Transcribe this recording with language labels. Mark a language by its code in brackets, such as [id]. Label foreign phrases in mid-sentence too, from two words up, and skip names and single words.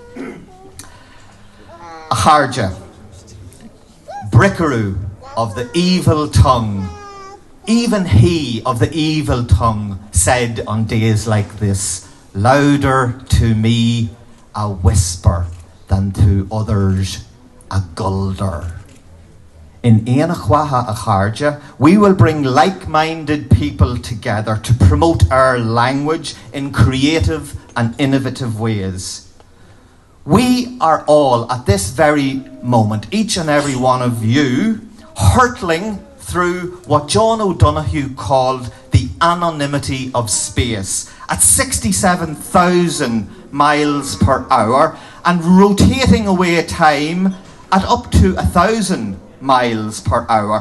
[en] A charja, bricaroo of the evil tongue. Even he of the evil tongue said on days like this, louder to me a whisper than to others a gulder. In Aonach Mhacha, we will bring like-minded people together to promote our language in creative and innovative ways. We are all, at this very moment, each and every one of you, hurtling through what John O'Donoghue called the anonymity of space at 67,000 miles per hour and rotating away time at up to 1,000 miles per hour.